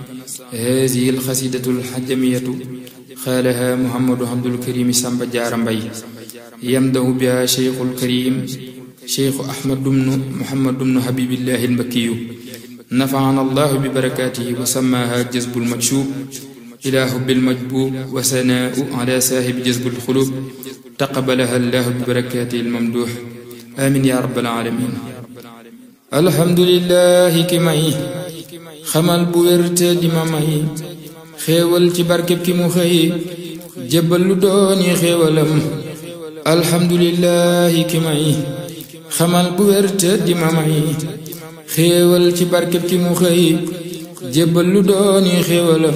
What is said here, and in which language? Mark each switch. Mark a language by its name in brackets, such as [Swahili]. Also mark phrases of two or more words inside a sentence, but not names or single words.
[Arabic] هذه القصيدة الحجمية قالها محمد عبد الكريم سامبا جار مباي يمدح بها شيخ الكريم شيخ أحمد بن محمد بن حبيب الله المكي نفعنا الله ببركاته وسماها جذب المكشوب إلى حب المجبوب وثناء على صاحب جذب القلوب تقبلها الله ببركاته الممدوح آمين يا رب العالمين. الحمد لله [Wolof] ki may xamal bu wérte di ma may xéewal ci barkeb ki mu xëy jébbal lu dooni xéewalam. alhamdulillahi ki may xamal bu wérte di ma may xéewal ci barkeb ki mu xëy jébbal lu dooni xéewalam.